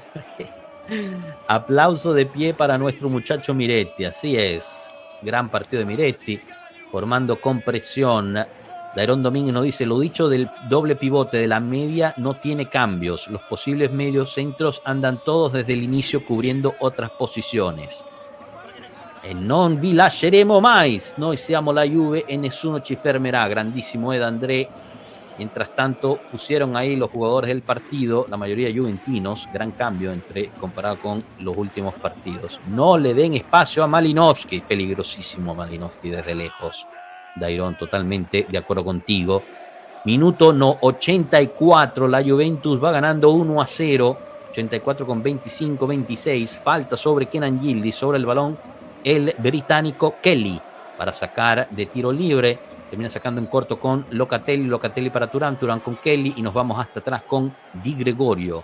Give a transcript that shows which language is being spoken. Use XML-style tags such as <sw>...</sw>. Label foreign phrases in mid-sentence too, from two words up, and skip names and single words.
<es>Aplauso de pie para nuestro muchacho Miretti. Así es. Gran partido de Miretti. Formando con presión. Dairon Domínguez nos dice: lo dicho del doble pivote de la media no tiene cambios. Los posibles medios centros andan todos desde el inicio cubriendo otras posiciones.</es> <it>E non vi lasceremo mais. Noi siamo la Juve e nessuno ci fermerà.</it> <es>Grandísimo Ed André. Mientras tanto pusieron ahí los jugadores del partido, la mayoría juventinos. Gran cambio comparado con los últimos partidos. No le den espacio a Malinowski. Peligrosísimo Malinowski desde lejos. Dairon, totalmente de acuerdo contigo. Minuto 84, la Juventus va ganando 1-0, 84 con 25-26, falta sobre Kenan Yildiz, sobre el balón el británico Kelly, para sacar de tiro libre, termina sacando en corto con Locatelli para Thuram con Kelly, y nos vamos hasta atrás con Di Gregorio.</es>